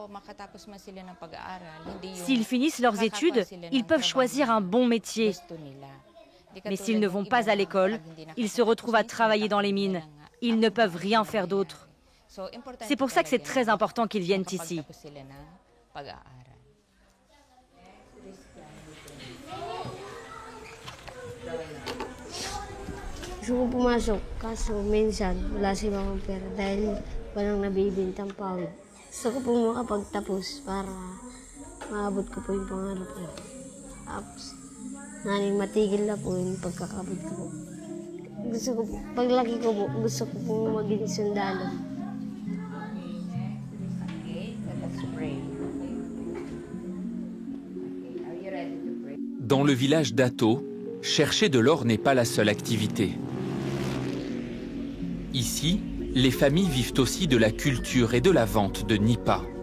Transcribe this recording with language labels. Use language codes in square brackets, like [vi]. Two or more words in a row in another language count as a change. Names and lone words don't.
[fr] S'ils finissent leurs études, ils peuvent choisir un bon métier. Mais s'ils ne vont pas à l'école, ils se retrouvent à travailler dans les mines. Ils ne peuvent rien faire d'autre. C'est pour ça que c'est très important qu'ils viennent ici. [tl] Gusto ko pumasok, kaso minsan wala si Mama pera dahil walang nabibintang pawid. Gusto ko po makapagtapos para maabot ko po yung pangarap ko. Tapos, naning matigil na po yung pagkakabot ko po. Gusto ko po, paglaki ko po, gusto ko po maging sundalo. [fr] Dans le village d'Atto, chercher de l'or n'est pas la seule activité. Ici, les familles vivent aussi de la culture et de la vente de nipa.